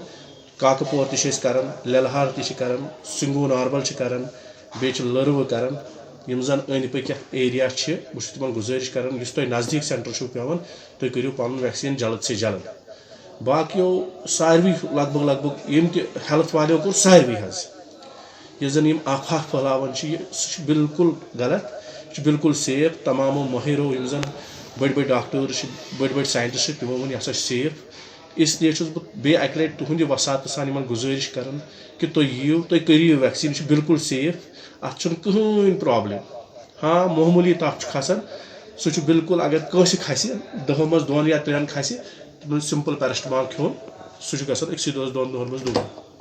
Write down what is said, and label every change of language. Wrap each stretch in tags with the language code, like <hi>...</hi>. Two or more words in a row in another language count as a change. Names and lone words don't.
<ks>کاکپور تہِ چھِ أسۍ کران للہار تہِ چھِ کران سنگو ناربل چھِ کران بیٚیہِ چھِ لٔروٕ کران یِم زن أنٛدۍ پٔکۍ یتھ ایریا چھِ بہٕ چھُس تِمن گُزٲرِش کران یُس تۄہہِ نزدیٖک سینٹر چھُو پیٚوان تُہۍ کٔرِو پنُن ویکسیٖن</ks> <ur>جلد سے جلد.</ur> <ks>باقٕیو ساروٕے لگ بگ یِم تہِ ہیلتھ والیو کوٚر ساروٕے حظ یُس زن یِم افواہ پھٔہلاوان چھِ سُہ چھُ بالکل غلط. یہِ چھُ بالکل سیف. تمامو مٲہِرو یِم زن بٔڑۍ ڈاکٹٲرٕس چھِ بٔڑۍ ساینٹسٹ چھِ تِمو ووٚن یہِ ہسا چھُ سیف.</ks> <ur>اس لیے</ur> <ks>چھُس بہٕ بیٚیہِ اکہِ لٹہِ تُہنٛدِ وسعت سان یِمن گُزٲرِش کران کہِ تُہۍ یِیِو تُہۍ کٔرِو ویکسیٖن یہِ چھُ بالکل سیف. اتھ چھُنہٕ کٕہٕنۍ پرابلم. ہاں معموٗلی تپھ چھُ کھسان سُہ چھُ بالکل اگر کٲنٛسہِ کھسہِ 10 منٛز 2 یا 3 کھسہِ تِمن سمپل پیرسٹمال کھیوٚن سُہ چھُ گژھان أکسٕے دۄہس 2 دۄہن منٛز دوٗر.</ks>